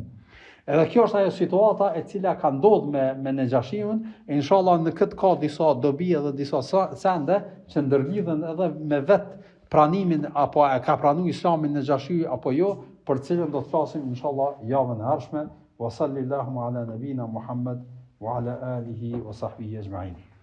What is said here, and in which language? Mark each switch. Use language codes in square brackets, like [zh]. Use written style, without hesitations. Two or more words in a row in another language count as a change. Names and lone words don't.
[sq] Edhe kjo është ajo situata e cila ka ndodhur me Nejashiun, e inshallah në këtë ka disa dobi edhe disa sende që ndërlidhen edhe me vetë pranimin apo e ka pranuar Islamin Nejashiu apo jo, për cilën do të flasim inshallah javën e ardhshme. [ar] وصلى الله على نبينا محمد وعلى آله وصحبه أجمعين.